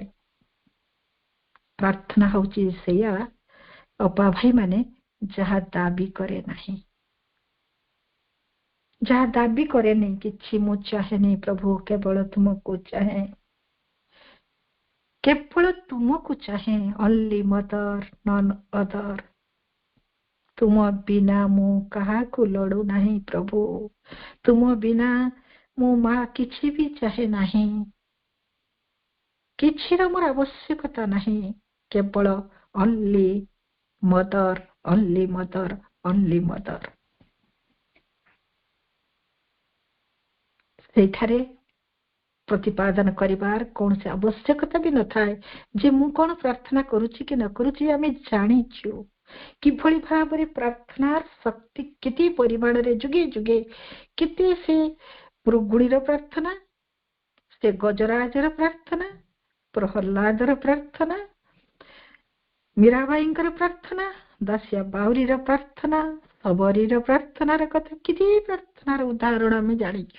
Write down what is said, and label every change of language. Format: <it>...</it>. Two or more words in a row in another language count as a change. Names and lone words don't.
<or>ପ୍ରାର୍ଥନା ହଉଛି ସେଇଆ ଅପା ଭାଇ ମାନେ ଯାହା ଦାବି କରେ ନାହିଁ, ଯାହା ଦାବି କରେନି କିଛି ମୁଁ ଚାହେଁନି ପ୍ରଭୁ, କେବଳ ତୁମକୁ ଚାହେଁ, କେବଳ ତୁମକୁ ଚାହେଁ।</or> <en>only mother none other।</en> <or>ତୁମ ବିନା ମୁଁ କାହାକୁ ଲଡୁ ନାହିଁ ପ୍ରଭୁ, ତୁମ ବିନା ମୁଁ ମା କିଛି ବି ଚାହେଁ ନାହିଁ, କିଛିର ମୋର ଆବଶ୍ୟକତା ନାହିଁ, କେବଳ</or> <en>only mother, only mother, only mother।</en> <or>ସେଇଠାରେ ପ୍ରତିପାଦନ କରିବାର କୌଣସି ଆବଶ୍ୟକତା ବି ନଥାଏ ଯେ ମୁଁ କଣ ପ୍ରାର୍ଥନା କରୁଛି କି ନ କରୁଛି। ଆମେ ଜାଣିଛୁ କିଭଳି ଭାବରେ ପ୍ରାର୍ଥନାର ଶକ୍ତି କେତେ ପରିମାଣରେ ଯୁଗେ ଯୁଗେ, କେତେ ସେ ମୃଗୁଣୀର ପ୍ରାର୍ଥନା, ସେ ଗଜରାଜର ପ୍ରାର୍ଥନା, ପ୍ରହଲ୍ଲାଦର ପ୍ରାର୍ଥନା, ମୀରାବାଈଙ୍କର ପ୍ରାର୍ଥନା, ଦାସିଆ ବାଉରୀର ପ୍ରାର୍ଥନା, ସବରୀର ପ୍ରାର୍ଥନାର କଥା, କେତେ ପ୍ରାର୍ଥନାର ଉଦାହରଣ ଆମେ ଜାଣିଛୁ।</or>